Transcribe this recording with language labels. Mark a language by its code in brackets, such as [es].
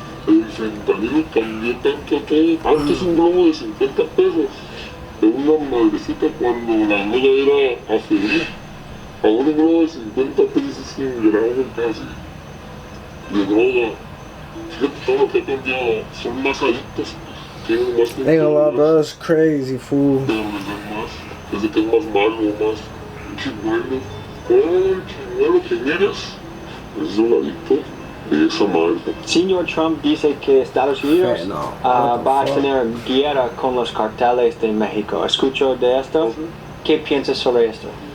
[es] El fentanilo cambió tanto todo. Antes un globo de 50 pesos. De una madrecita cuando la droga era aferir. Ahora un globo de 50 pesos es un gramo casi de droga. Fíjate todo lo que ha cambiado. Son más adictos. Tienen más [en] Ain't gonna lie, bro, it's crazy, fool. [es] Pero les dan más. Desde que es más malo, más chimuelo. Oh, chimuelo que miras. Es un adicto de esa marca. Señor Trump dice que Estados Unidos va a tener guerra con los carteles de México. ¿Escucho de esto? ¿Qué piensas sobre esto?